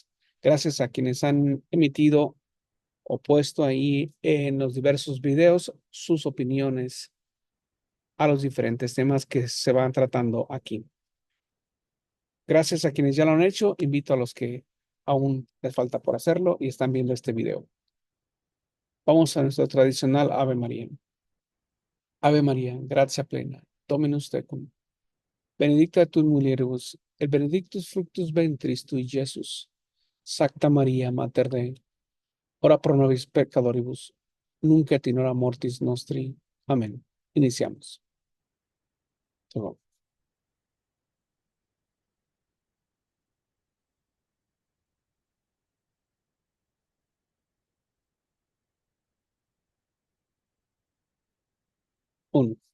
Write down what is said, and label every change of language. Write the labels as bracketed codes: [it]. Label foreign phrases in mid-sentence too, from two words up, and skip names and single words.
[es] Gracias a quienes han emitido o puesto ahí en los diversos videos sus opiniones a los diferentes temas que se van tratando aquí. Gracias a quienes ya lo han hecho, invito a los que aún les falta por hacerlo y están viendo este video. Vamos a nuestro tradicional Ave María. [la] Ave María, gracia plena, Dominus tecum. Benedicta tu mulieribus, et benedictus fructus ventris tui, Jesús. Sacta María, Mater Dei, ora pro nobis peccatoribus, nunc et in hora mortis nostri. [es] Amén. Iniciamos. Todo. Uno.